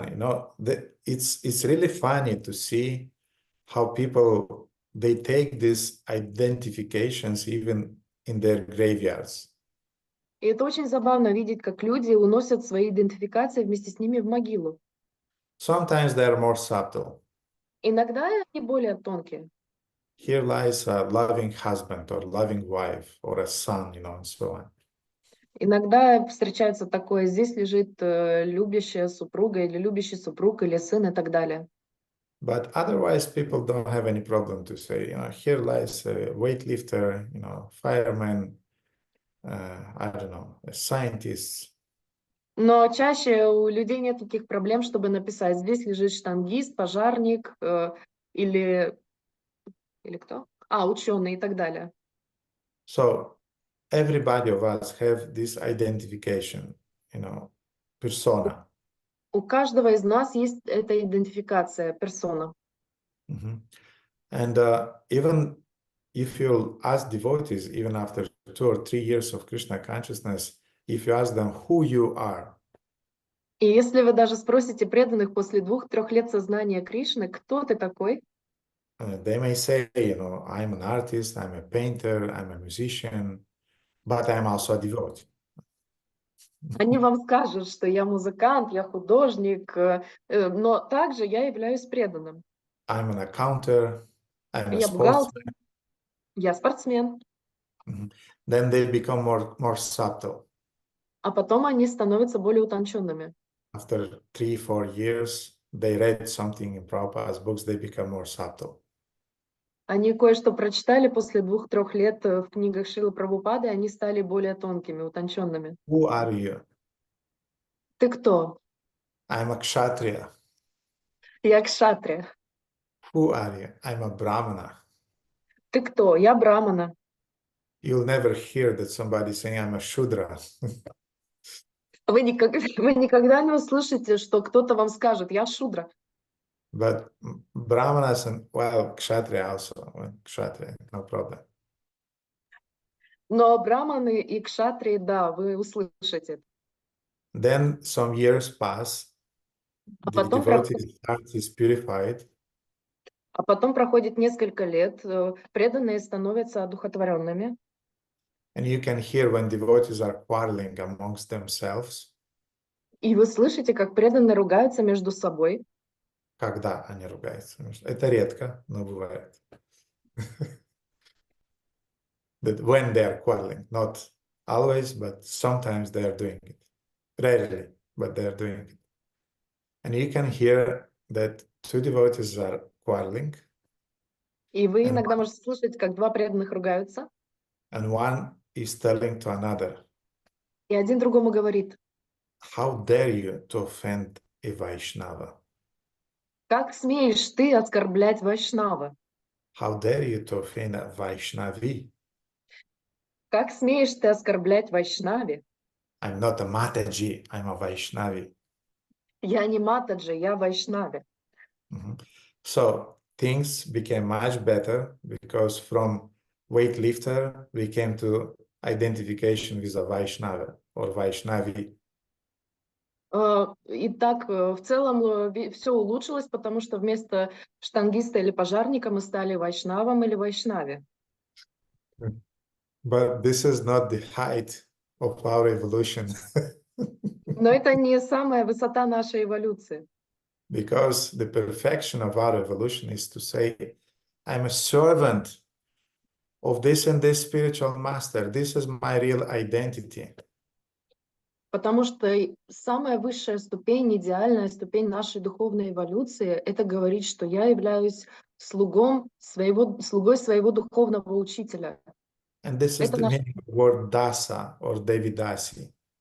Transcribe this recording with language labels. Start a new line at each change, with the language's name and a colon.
English: You know, it's really funny to see how people they take these identifications even in their graveyards.
Russian: И это очень забавно видеть, как люди уносят свои идентификации вместе с ними в могилу.
English: Sometimes they are more subtle.
Russian: Иногда они более тонкие.
English: Here lies a loving husband or loving wife or a son, you know, and so on.
Russian: Иногда встречается такое, здесь лежит любящая супруга или любящий супруг или сын и так далее.
English: But otherwise, people don't have any problem to say, here lies a weightlifter, fireman, I don't know, a scientist.
Russian: Но чаще у людей нет таких проблем, чтобы написать, здесь лежит штангист, пожарник или кто? Ученый и так далее.
English: So everybody of us have this identification, persona.
Russian: У каждого из нас есть эта идентификация, персона. Mm-hmm.
English: And even if you ask devotees, even after 2 or 3 years of Krishna consciousness, if you ask them who you are,
Russian: И если вы даже спросите преданных после 2-3 лет сознания Кришны, кто ты такой?
English: they may say, I'm an artist, I'm a painter, I'm a musician, but I'm also a devotee.
Russian: Они вам скажут, что я музыкант, я художник, но также я являюсь преданным.
English: I'm an accountant, I'm a
Russian: Я бухгалтер,
English: sportsman.
Russian: я спортсмен. Mm-hmm.
English: Then they become more subtle.
Russian: А потом они становятся более утонченными.
English: After 3-4 years, they read something in Prabhupada's books, they become more subtle.
Russian: Они кое-что прочитали после 2-3 лет в книгах Шрилы Прабхупады, и они стали более тонкими, утонченными.
English: Who are you?
Russian: Ты кто?
English: I'm a kshatriya.
Russian: Я кшатрия.
English: Who are you? I'm a brahmana.
Russian: Ты кто? Я брамана.
English: You'll never hear that somebody saying I'm a shudra.
Russian: Вы никогда не услышите, что кто-то вам скажет, я шудра.
English: But brahmanas and, well, kshatriya also. Well, kshatriya, no problem.
Russian: Но браманы и кшатрии, да, вы услышите.
English: Then some years pass,
Russian: А
English: the
Russian: потом,
English: devotee heart is purified,
Russian: а потом проходит несколько лет, преданные становятся одухотворенными.
English: and you can hear when devotees are quarreling amongst themselves.
Russian: И вы слышите, как преданные ругаются между собой. Когда они ругаются. Это редко, но бывает.
English: That when they are quarreling, not always, but sometimes they are doing it. Rarely, but they are doing it. And you can hear that two devotees are quarreling,
Russian: И вы
English: and,
Russian: иногда можете слышать, как два преданных ругаются,
English: and one is telling to another,
Russian: и один другому говорит,
English: how dare you to offend a Vaishnava?
Russian: как смеешь ты оскорблять Вайшнава?
English: How dare you to offend a Vaishnavi?
Russian: Как смеешь ты оскорблять Вайшнави?
English: I'm not a Mataji, I'm a Vaishnavi.
Russian: Я не Матаджи, я Вайшнави. Mm-hmm.
English: So things became much better because from weightlifter we came to identification with a Vaishnava or Vaishnavi.
Russian: И так в целом все улучшилось, потому что вместо штангиста или пожарника мы стали Вайшнавом или Вайшнави.
English: But this is not the height of our evolution.
Russian: Но это не самая высота нашей эволюции.
English: Because the perfection of our evolution is to say, I'm a servant of this and this spiritual master. This is my real identity.
Russian: Потому что самая высшая ступень, идеальная ступень нашей духовной эволюции, это говорить, что я являюсь слугой своего духовного учителя.
English: And this is
Russian: Это
English: the meaning of the word dasa or devidasi.